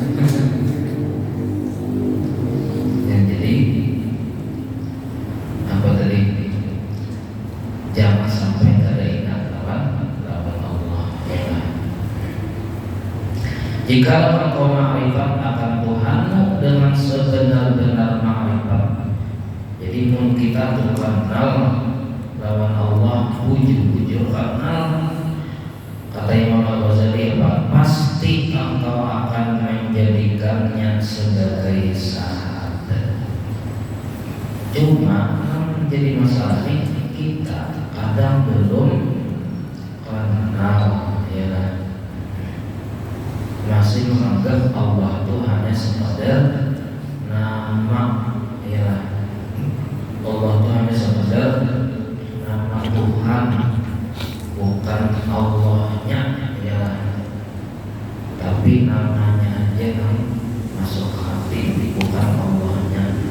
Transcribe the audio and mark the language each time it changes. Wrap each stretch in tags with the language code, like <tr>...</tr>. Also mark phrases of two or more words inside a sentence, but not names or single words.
<id>Dan jadi apa tadi jangan sampai ada ingat lawan Allah ya. Jika engkau ma'rifat akan Tuhanmu dengan sebenar-benar ma'rifat,</id> <bjn>jadi mun kita tuh kenal lawan Allah, bujur-bujur kenal,</bjn> <id>kata Imam Al-Ghazali apa? Pasti engkau akan menjadikannya sebagai sahabat. Cuma menjadi masalah ini kita kadang belum kenal ya, masih menganggap Allah itu hanya sekadar nama ya, Allah itu hanya sekadar nama Tuhan, bukan Allahnya ya, tapi namanya aja yang masuk ke hati, bukan Allahnya.</id>